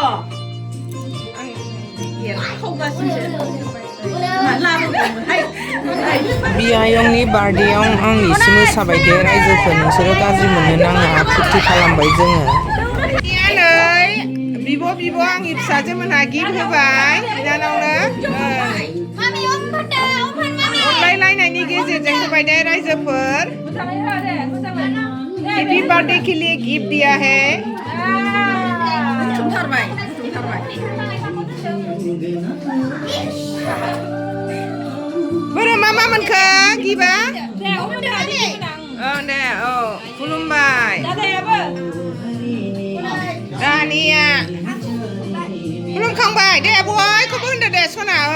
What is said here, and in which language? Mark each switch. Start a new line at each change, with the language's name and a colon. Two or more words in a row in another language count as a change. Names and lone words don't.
Bodo: बियायंनि बार्थडेआव आं एसे मोसाबाय दे रायजोफोर नोंसोरो गाज्रि मोननो नाङा फुरथि खालामबाय जोङो नै बिब' आंनि फिसाजोमोनहा गिफ्ट होबाय बिनानावनो अनलायलायनायनि गेजेरजों होबाय दे रायजोफोर
English: happy birthday
Hindi: के लिए गिफ्ट दिया है
Bodo: बोरो मा मोनखो गिबा दे खुलुमबाय दानिया खुलुमखांबाय दे बयखौबो होनदो दे सना